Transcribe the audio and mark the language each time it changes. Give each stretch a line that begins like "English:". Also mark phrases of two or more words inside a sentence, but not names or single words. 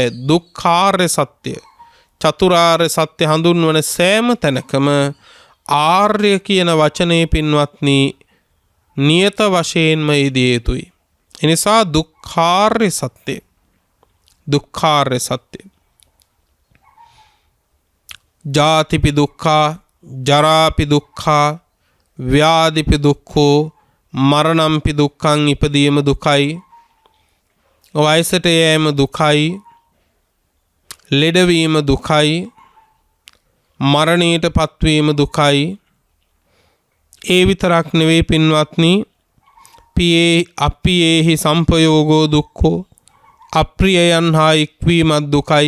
Sinhala: දුක්ඛාර්ය සත්‍ය, චතුරාර්ය සත්‍ය හඳුන්වන සෑම තැනකම ආර්ය කියන වචනේ පින්වත්නි නියත වශයෙන්ම යෙදිය යුතුයි. එනිසා දුක්ඛාර්ය සත්‍ය, දුක්ඛාර්ය සත්‍ය.
Pali: ජාතිපි දුක්ඛා, ජරාපි දුක්ඛා, ව්‍යාධිපි දුක්ඛෝ, මරණම්පි දුක්ඛං,
Sinhala: ඉපදීම දුකයි, වයසට යෑම දුකයි, ලෙඩවීම දුකයි, මරණයට පත්වීම දුකයි. ඒ විතරක් නෙවෙයි පින්වත්නි,
Pali: පියේ අපියේහි සම්පයෝගෝ දුක්ඛෝ,
Sinhala: අප්‍රියයන් හා එක්වීමත් දුකයි.